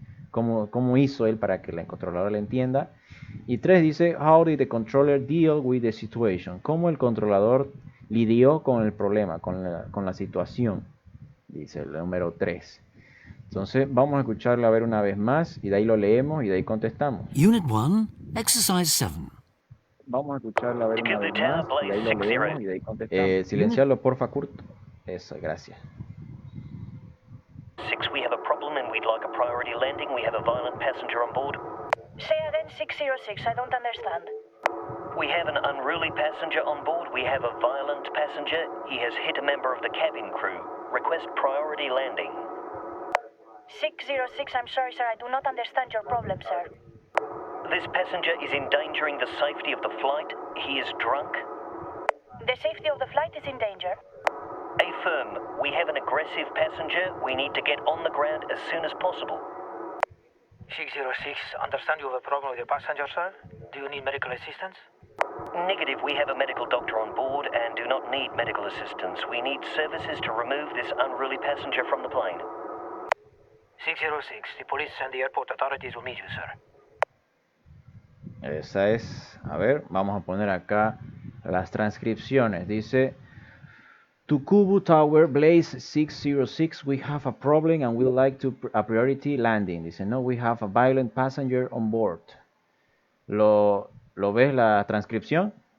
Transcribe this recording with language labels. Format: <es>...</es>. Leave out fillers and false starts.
<es>¿Cómo hizo él para que la controladora le entienda? Y 3 dice,</es> <en>how did the controller deal with the situation?</en> <es>¿Cómo el controlador lidió con el problema, con la situación? Dice el número 3. Entonces vamos a escucharlo a ver una vez más y de ahí lo leemos y de ahí contestamos.</es> <en>Unit 1, Exercise 7.</en> <es>Vamos a escucharlo a ver una vez más y de ahí lo leemos y de ahí contestamos. Silenciarlo, porfa, Kurt. Eso, gracias.</es> <en>6, we have a problem and we'd like a priority landing. We have a violent passenger on board. Say again, 606, I don't understand. We have an unruly passenger on board. We have a violent passenger. He has hit a member of the cabin crew. Request priority landing. 606, I'm sorry, sir, I do not understand your problem, sir. This passenger is endangering the safety of the flight. He is drunk. The safety of the flight is in danger. Affirm, we have an aggressive passenger. We need to get on the ground as soon as possible. 606, understand you have a problem with your passenger, sir? Do you need medical assistance? Negative, we have a medical doctor on board and do not need medical assistance. We need services to remove this unruly passenger from the plane. 606, the police and the airport authorities will meet you, sir.</en> <es>Esa es, a ver, vamos a poner acá las transcripciones. Dice,</es> <en>Tukubu Tower, Blaze 606, we have a problem and we'd like to a priority landing.</en> <es>Dice, no,</es> <en>we have a violent passenger on board.</en> <es>¿Lo ves la transcripción?</es>